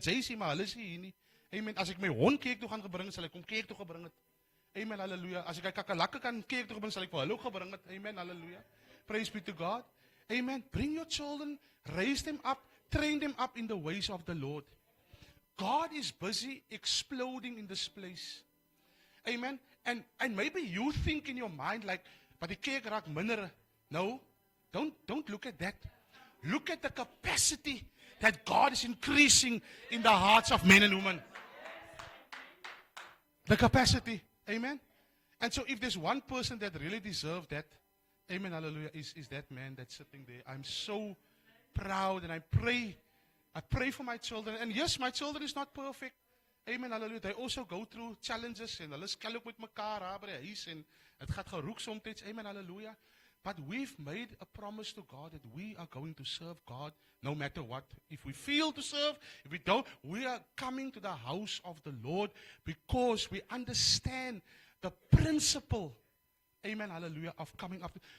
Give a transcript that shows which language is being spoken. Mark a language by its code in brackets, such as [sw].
[af] Jy sê maar, hulle is hier nie. Amen. As ek my hond kerk toe gaan gebring, sal ek kom kerk toe gebring het. Amen, hallelujah. As ek kakalakke kan kerk toe gebring, sal ek vir hulle ook gebring het. [en] Amen, hallelujah. Praise be to God. Amen. Bring your children, raise them up, train them up in the ways of the Lord. God is busy exploding in this place. Amen. And maybe you think in your mind like, but [af] die kerk raak minder. [en] No, don't look at that. Look at the capacity that God is increasing in the hearts of men and women. The capacity. Amen. And so if there's one person that really deserves that, amen, hallelujah, is that man that's sitting there. I'm so proud, and I pray for my children. And yes, my children is not perfect. Amen, hallelujah. They also go through challenges, [af] en hulle skel ook met mekaar by die huis, en het gaat geroek soms. [en] Amen, hallelujah. But we've made a promise to God that we are going to serve God no matter what. If we feel to serve, if we don't, we are coming to the house of the Lord because we understand the principle, amen, hallelujah, of coming up.